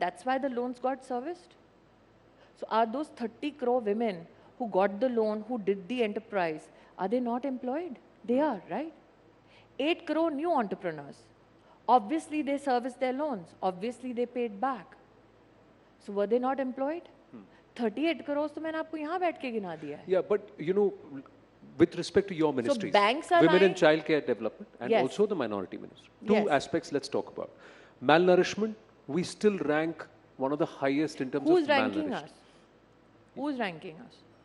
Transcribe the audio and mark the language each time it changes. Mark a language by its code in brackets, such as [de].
[en] That's why the loans got serviced. So are those 30 crore women who got the loan, who did the enterprise, are they not employed? They are, right? 8 crore new entrepreneurs. Obviously they serviced their loans. Obviously they paid back. So were they not employed? [hi] 38 crores to मैंने आपको यहाँ बैठ के गिना दिया है. [en] Yeah, but you know, with respect to your ministries, so banks are Women and Child Care Development and also the Minority Ministry. Two aspects let's talk about. Malnourishment, we still rank one of the highest in terms of malnourishment. Who's ranking us? Who's ranking us?